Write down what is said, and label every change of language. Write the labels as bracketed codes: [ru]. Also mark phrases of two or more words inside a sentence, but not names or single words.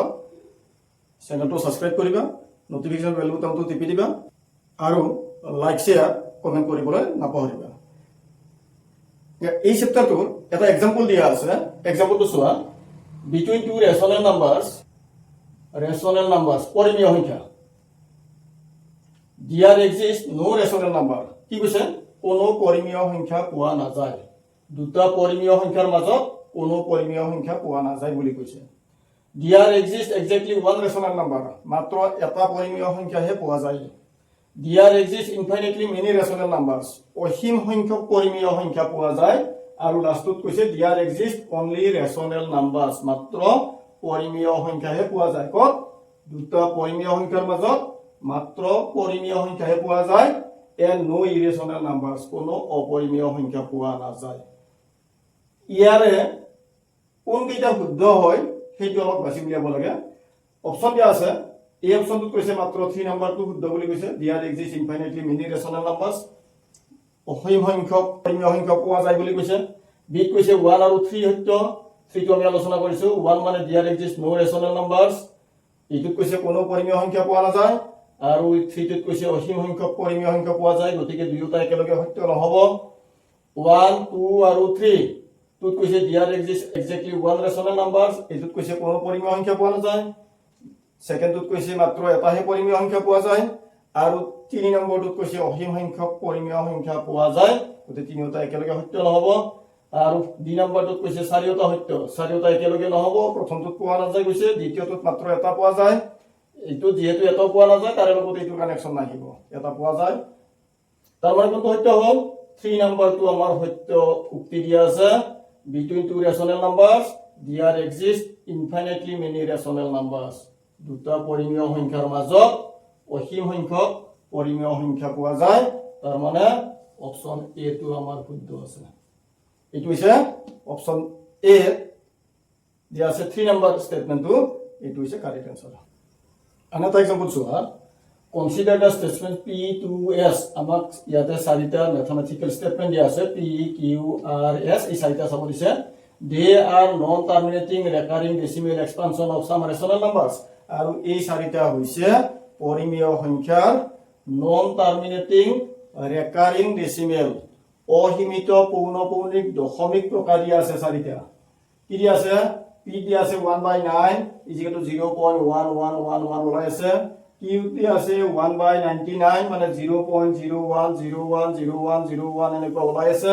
[as] চেনেলটো ছাবস্ক্ৰাইব কৰিবা, নটিফিকেশ্যন বেল বুটামটো টিপি দিবা আৰু [en] like share comment [as] কৰিবলৈ নাপাহৰিবা। এই চেপ্টাৰটোৰ এটা এক্সাম্পল দিয়া আছে। এক্সাম্পলটো চোৱা। [en] between two rational numbers [as] পৰিমেয় সংখ্যা। [en] There exists no rational number. [as] কি কৈছে? কোনো পৰিমেয় সংখ্যা পোৱা নাযায়। দুটা পৰিমেয় সংখ্যাৰ মাজত কোনো পৰিমেয় সংখ্যা পোৱা নাযায় বুলি কৈছে। [en] There exists exactly one rational number. [as] মাত্ৰ এটা পৰিমেয় সংখ্যাহে পোৱা যায়। [en] There exists infinitely many rational numbers. [as] অসীম সংখ্যক পৰিমেয় সংখ্যা পোৱা যায়। আৰু লাষ্টত কৈছে [en] there exists only rational numbers. [as] মাত্ৰ পৰিমেয় সংখ্যাহে পোৱা যায়। ক'ত? দুটা পৰিমেয় সংখ্যাৰ মাজত মাত্ৰ পৰিমেয় সংখ্যাহে পোৱা যায়। [en] and no irrational numbers. [as] কোনো অপৰিমেয় সংখ্যা পোৱা নাযায়। ইয়াৰে কোন কেইটা শুদ্ধ হয় সেইটো আমাক বাছি উলিয়াব লাগে। অপচন দিয়া আছে। এই অপচনটোত কৈছে মাত্ৰ 3 নম্বৰটো শুদ্ধ বুলি কৈছে। [en] there exists infinitely many rational numbers. [as] অসীম সংখ্যক পৰিমেয় সংখ্যা পোৱা যায় বুলি কৈছে। বিত কৈছে 1 আৰু 3 সত্য। 3টো আমি আলোচনা কৰিছো। [en] 1 মানে there exists no rational numbers. [as] এইটোত কৈছে কোনো পৰিমেয় সংখ্যা পোৱা নাযায়। আৰু 3টোত কৈছে অসীম সংখ্যক পৰিমেয় সংখ্যা পোৱা যায়। গতিকে দুয়োটা একেলগে সত্য নহব। 1, 2 আৰু 3 টোত কৈছে [en] there exists exactly one rational numbers. [as] এইটোত কৈছে কোনো পৰিমেয় সংখ্যা পোৱা নাযায়। সেকেন্ডটোত কৈছে মাত্ৰ এটাহে পৰিমেয় সংখ্যা পোৱা যায়। আৰু 3 নম্বৰটোত কৈছে অসীম সংখ্যক পৰিমেয় সংখ্যা পোৱা যায়। গতিকে তিনিওটা একেলগে সত্য নহব। আৰু 2 নম্বৰটোত কৈছে চাৰিওটা সত্য। চাৰিওটা একেলগে নহব। প্ৰথমটোত পোৱা নাযায় কৈছে, দ্বিতীয়টোত মাত্ৰ এটা পোৱা যায়। এইটো যেহেতু এটা পোৱা নাযায় তাৰে লগত এইটো কানেকশ্যন নাহিব। এটা পোৱা যায়। তাৰ মানে কোনটো সত্য হ'ল? 3 নম্বৰটো আমাৰ সত্য উক্তি দিয়া আছে। [en] Between two rational numbers, there exist infinitely many rational numbers. [as] দুটা পৰিমেয় সংখ্যাৰ মাজত অসীম সংখ্যক পৰিমেয় সংখ্যা পোৱা যায়। তাৰ মানে অপচন এ টো আমাৰ শুদ্ধ আছে। এইটো হৈছে অপচন এ দিয়া আছে 3 নম্বৰ ষ্টেটমেন্টটো। এইটো হৈছে কাৰেক্ট আনসাৰ। [en] Another example [as] চোৱা। [en] Consider the statement P to S. [as] আমাক ইয়াতে চাৰিটা [en] mathematical statement [as] দিয়া আছে। P, Q, R, S এই চাৰিটা চাব দিছে। [en] They are non-terminating recurring decimal expansion of some rational numbers. [as] আৰু এই চাৰিটা হৈছে পৰিমেয় সংখ্যাৰ [en] non-terminating recurring decimal [as] অসীমিত পৌনঃপুনিক দশমিক প্ৰকাৰ দিয়া আছে চাৰিটা। কি দিয়া আছে? P দিয়া আছে 1/9 = 0.1111 ওলাই আছে। Q দিয়া আছে 1/99 মানে 0.01010101 এনেকুৱা ওলাই আছে।